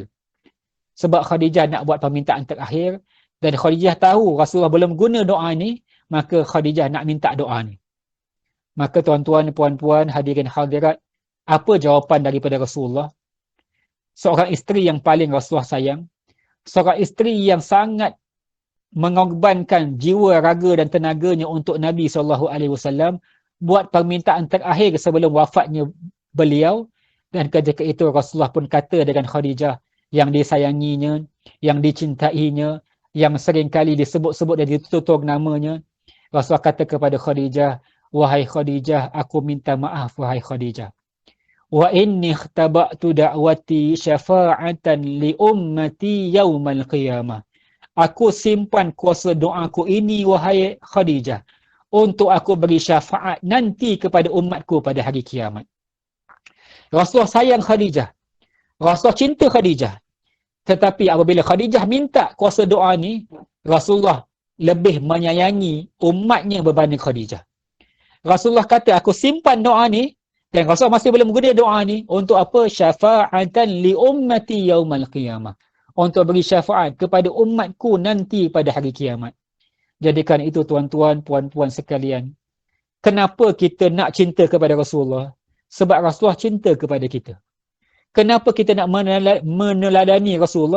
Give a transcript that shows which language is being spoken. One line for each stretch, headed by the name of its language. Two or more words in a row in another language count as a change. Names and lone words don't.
Malay: Sebab Khadijah nak buat permintaan terakhir dan Khadijah tahu Rasulullah belum guna doa ini, maka Khadijah nak minta doa ni. Maka tuan-tuan, puan-puan, hadirin hadirat, apa jawapan daripada Rasulullah? Seorang isteri yang paling Rasulullah sayang, seorang isteri yang sangat mengorbankan jiwa, raga dan tenaganya untuk Nabi SAW, buat permintaan terakhir sebelum wafatnya beliau. Dan ketika itu Rasulullah pun kata dengan Khadijah yang disayanginya, yang dicintainya, yang seringkali disebut-sebut dan ditutur namanya. Rasulullah kata kepada Khadijah, wahai Khadijah, aku minta maaf wahai Khadijah.
Arabic: وإني اختبأت دعوتي شفاعة لأمتي يوم القيامة.
Malay: Aku simpan kuasa doaku ini wahai Khadijah untuk aku beri syafaat nanti kepada umatku pada hari kiamat. Rasulullah sayang Khadijah. Rasulullah cinta Khadijah. Tetapi apabila Khadijah minta kuasa doa ni, Rasulullah lebih menyayangi umatnya berbanding Khadijah. Rasulullah kata, aku simpan doa ni, dan Rasulullah masih belum guna doa ni untuk apa?
Arabic: شفاعة لأمتي يوم القيامة.
Malay: Untuk beri syafaat kepada umatku nanti pada hari kiamat. Jadikan itu tuan-tuan, puan-puan sekalian. Kenapa kita nak cinta kepada Rasulullah? Sebab Rasulullah cinta kepada kita. Kenapa kita nak meneladani Rasulullah?